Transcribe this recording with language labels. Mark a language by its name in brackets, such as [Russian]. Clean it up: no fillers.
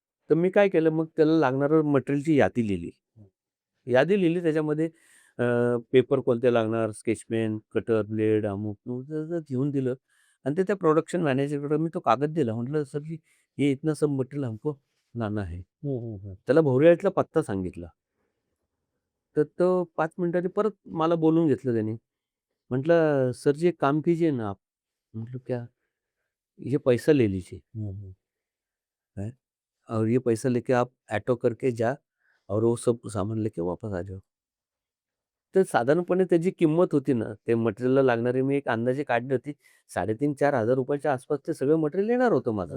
[Marathi] तर मी काय केलं, मग त्याला लागणारं मटेरियलची यादी लिहिली. यादी लिहिली त्याच्यामध्ये पेपर कोणते लागणार, स्केच पेन, कटर, ब्लेड, अमुक-तमुक घेऊन दिलं आणि ते त्या प्रोडक्शन मॅनेजरकडे मी तो कागद दिला. [Hindi] म्हटलं, "सर जी ये इतना सब मटेरियल हमको लाना है." हं, हं, हं. [Marathi] त्याला भोवऱ्यातला पत्ता सांगितला. तर तो 5 मिनिटांनी परत मला बोलवून घेतलं त्याने. [Hindi] म्हटलं, "सर जी एक काम कीजिए ना आप." म्हटलं, "क्या?" "ये पैसा ले लीजिए, हं, हं. हैं, और ये पैसा लेके आप ऑटो करके जा और वो सब सामान लेके वापस आ जाओ." [Marathi] तर साधारणपणे त्याची किंमत होती ना, ते मटेरियलला लागणारी मी एक अंदाजे काढली होती. 3,500-4,000 रुपयाच्या आसपास ते सगळं मटेरियल येणार होतं माझं.